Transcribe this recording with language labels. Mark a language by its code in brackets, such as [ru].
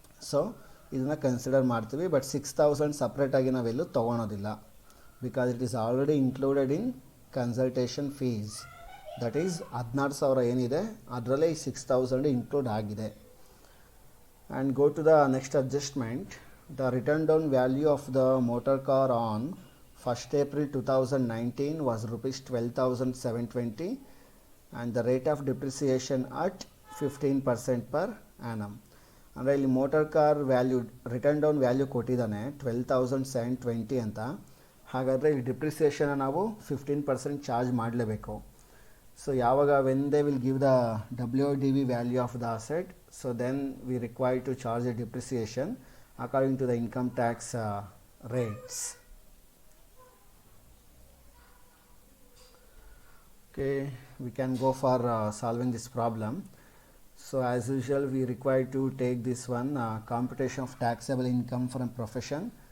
[en] so [kn] ಇದನ್ನು [en] consider [kn] ಮಾಡ್ತೀವಿ, [en] but 6,000 [kn] ಸಪ್ರೇಟಾಗಿ ನಾವೆಲ್ಲೂ ತೊಗೊಳೋದಿಲ್ಲ [en] Because it is already included in consultation fees. That is [kn] 16,000 ಏನಿದೆ ಅದರಲ್ಲೇ ಈ 6,000 ಇನ್ಕ್ಲೂಡ್ ಆಗಿದೆ. [en] And go to the next adjustment. The written down value of the motor car on 1st April 2019 was rupees 12,720 and the rate of depreciation at 15% per annum. [kn] ಅಂದರೆ ಇಲ್ಲಿ motor car value return down value ಕೊಟ್ಟಿದ್ದಾನೆ 12,720 ಅಂತ. ಹಾಗಾದರೆ ಇಲ್ಲಿ ಡಿಪ್ರಿಸಿಯೇಷನ್ನ ನಾವು 15% charge ಮಾಡಲೇಬೇಕು. [en] So [kn] yavaga [en] when they will give the WDV value of the asset, so then we require to charge a depreciation according to the income tax rates. Okay, we can go for solving this problem. So as usual we require to take this one computation of taxable income from profession.